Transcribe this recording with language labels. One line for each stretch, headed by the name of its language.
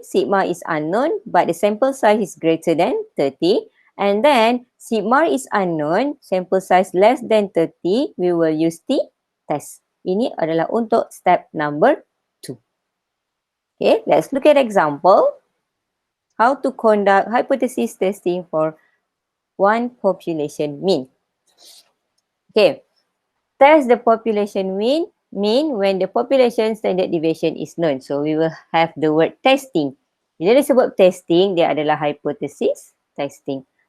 English: Sigma is unknown but the sample size is greater than 30. And then sigma is unknown, sample size less than 30. We will use T test.
Malay: Ini adalah untuk step number 2.
English: Okay, let's look at example. How to conduct hypothesis testing for one population mean. Okay, test the population mean when the population standard deviation is known. So we will have the word testing.
Malay: Bila disebut testing, dia adalah hypothesis testing.